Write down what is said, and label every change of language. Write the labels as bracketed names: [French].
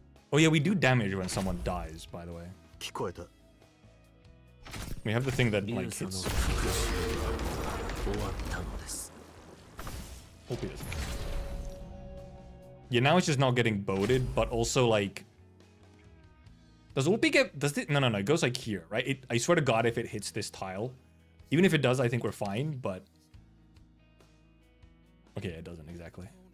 [English] Oh yeah, we do damage when someone dies, by the way. [Japanese] 聞こえた。 [English] We have the thing that [Japanese] 流 [English] like [Japanese] 佐の [English] hits. [Japanese] 復讐は終わったのです。 [English] Hope he doesn't. Yeah, now it's just not getting boated, but also like, does Ulpi get? Does it? No, no, no. It goes like here, right? I swear to God, if it hits this tile, even if it does, I think we're fine. But okay, it doesn't exactly.